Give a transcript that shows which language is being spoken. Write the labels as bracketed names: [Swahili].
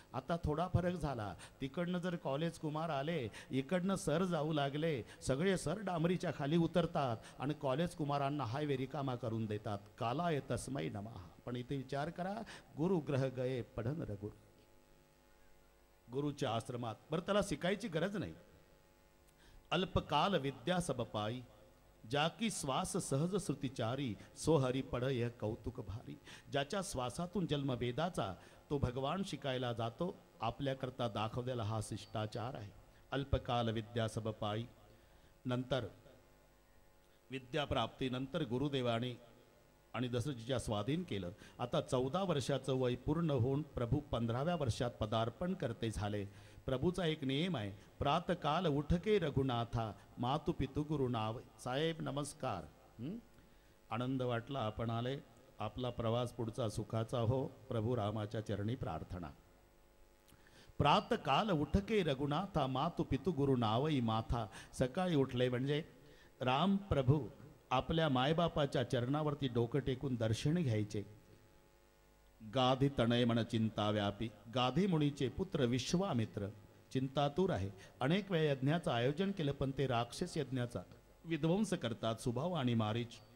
[Marathi] आता थोडा फरक झाला. तिकडनं जर कॉलेज कुमार आले, इकडनं सर जाऊ लागले, सगळे सर डांबरीच्या खाली उतरतात आणि कॉलेज कुमारांना हायवे रिकामा करून देतात. [Sanskrit] कालाय तस्मै नमः. [Marathi] पण इथे विचार करा, [Hindi] गुरुग्रह गये पढन रघु. [Marathi] गुरुच्या आश्रमात, बरं त्याला शिकायची गरज नाही. [Hindi] अल्पकाल विद्या सब पाई, ज्या की श्वास सहज श्रुतिचारी सो हरी पडय कौतुक भारी. [Marathi] ज्याच्या श्वासातून जन्म वेदाचा तो भगवान शिकायला जातो. आपल्याकरता दाखवलेला हा शिष्टाचार आहे. [Hindi] अल्पकाल विद्या सब पायी. [Marathi] नंतर विद्याप्राप्तीनंतर गुरुदेवाने आणि दशरथजीच्या स्वाधीन केलं. आता 14 वर्षाचं वय पूर्ण होऊन प्रभू 15व्या वर्षात पदार्पण करते झाले. प्रभूचा एक नियम आहे, [Hindi] प्रातकाल उठके रघुनाथा मातु पितु गुरु नाव. [Marathi] साहेब नमस्कार. आनंद वाटला आपण आले. आपला प्रवास पुढचा सुखाचा हो. प्रभू रामाच्या चरणी प्रार्थना. [Hindi] प्रातकाल उठके रघुनाथा मातु पितु गुरु नावई माथा. [Marathi] सकाळी उठले म्हणजे राम प्रभू आपल्या मायबापाच्या चरणावरती डोकं टेकून दर्शन घ्यायचे. [Hindi] गाधी तणय मन चिंता व्यापी. [Marathi] गाधी मुनीचे पुत्र विश्वामित्र चिंतातूर आहे. अनेक वेळा यज्ञाचं आयोजन केलं पण ते राक्षस यज्ञाचा विध्वंस करतात सुभाव आणि मारीच.